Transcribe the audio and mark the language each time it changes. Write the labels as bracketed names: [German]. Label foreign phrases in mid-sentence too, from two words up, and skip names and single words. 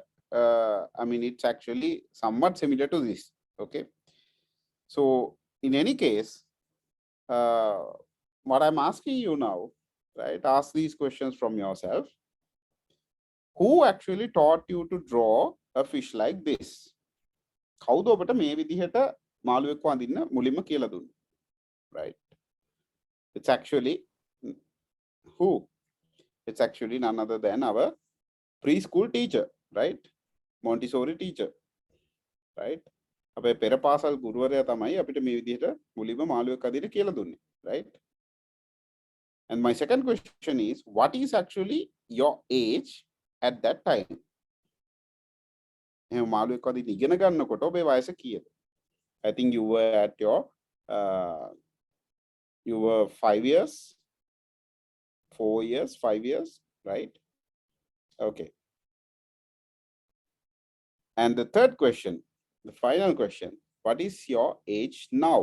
[English] I mean, it's actually somewhat similar to this. Okay. So in any case, what I'm asking you now, right? Ask these questions from yourself. Who actually taught you to draw a fish like this? [Sinhala] කවුද ඔබට මේ විදිහට මාළුවෙක් වඳින්න මුලින්ම කියලා දුන්නේ? [English] Right? It's actually who? It's actually none other than our preschool teacher, right? Montessori teacher, right? [Sinhala] අපේ පෙර පාසල් ගුරුවරයා තමයි අපිට මේ විදිහට මුලින්ම මාළුවෙක් අදින්න කියලා දුන්නේ, [English] right? And my second question is, what is actually your age at that time? [Sinhala] එහෙනම් මාළුවෙක් අදින්න ඉගෙන ගන්නකොට ඔබේ වයස කීයද? [English] I think you were at your you were 5 years, 4 years, 5 years, right? Okay. And the third question, the final question, what is your age now?